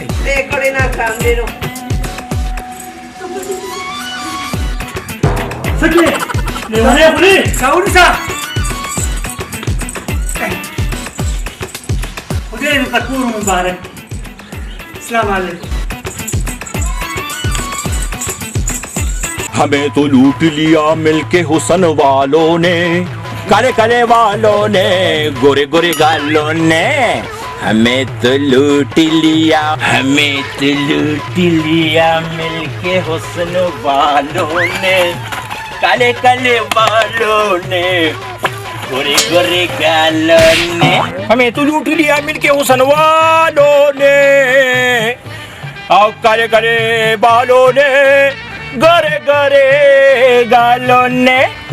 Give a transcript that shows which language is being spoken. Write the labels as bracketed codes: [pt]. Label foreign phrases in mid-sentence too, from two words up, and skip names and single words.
[ps] خدای کړی ناکام دی نو څه کړې لیونی خولې راونیسه خدای درته کور مبارک [ar] السلام علیکم [hi] हमें तो लूट लिया मिलके हुसन वालों ने काले काले वालों ने गोरे गोरे गालों ने हमें तो लूट लिया मिलके हुसन वालों ने काले काले वालों ने गोरे गोरे गालों ने हमें तो लूट लिया मिलके हुसन वालों ने और काले काले बालों ने गरे गरे गालों ने